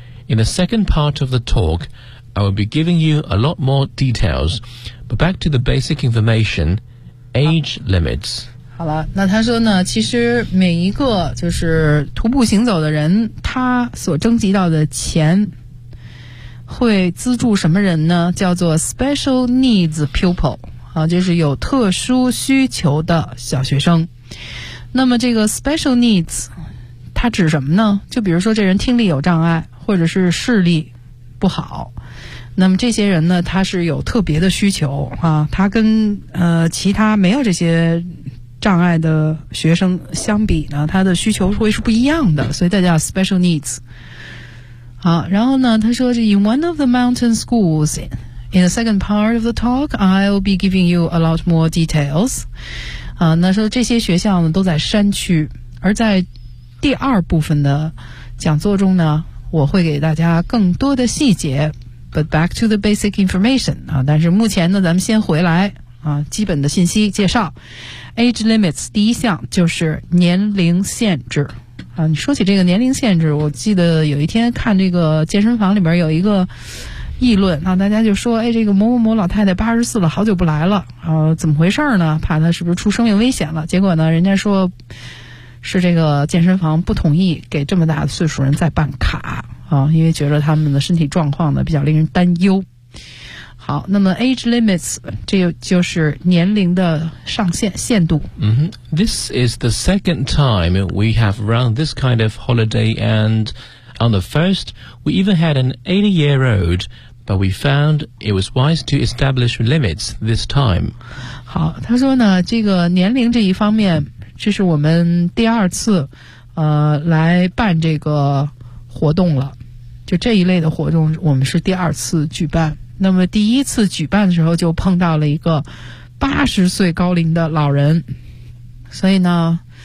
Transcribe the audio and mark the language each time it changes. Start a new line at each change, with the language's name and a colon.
English: In the second part of the talk, I will be giving you a lot more details. But back to the basic information, age limits.
Chinese: 好了，那他说呢，其实每一个就是徒步行走的人，他所征集到的钱会资助什么人呢？
English: 叫做 special needs pupil。
Chinese: 啊，就是有特殊需求的小学生。那么这个 special needs 它指什么呢？就比如说这人听力有障碍，或者是视力不好，那么这些人呢，他是有特别的需求啊，他跟其他没有这些障碍的学生相比呢，他的需求会是不一样的，所以大家叫 special needs。好，然后呢他说
English: in one of the mountain schoolsIn the second part of the talk, I'll be giving you a lot more details.
Chinese: 啊，那说这些学校呢都在山区，而在第二部分的讲座中呢，我会给大家更多的细节。
English: But back to the basic information.
Chinese: 啊，但是目前呢，咱们先回来啊，基本的信息介绍。 Age limits 第一项就是年龄限制。啊，你说起这个年龄限制，我记得有一天看这个健身房里边有一个。议论啊，大家就说，哎，这个某某某老太太84了，好久不来了，怎么回事呢？怕她是不是出生命危险了？结果呢，人家说是这个健身房不同意给这么大的岁数人再办卡啊，因为觉得他们的身体状况呢比较令人担忧。好，那么 age limits 这就是年龄的上限限度。 Mm-hmm.
English: This is the second time we have run this kind of holiday and. On the first, we even had an 80-year-old, but we found it was wise to establish limits this time.
Chinese: 好，他说呢，这个年龄这一方面，这是我们第二次，来办这个活动了。就这一类的活动，我们是第二次举办。那么第一次举办的时候，就碰到了一个80岁高龄的老人，所以呢。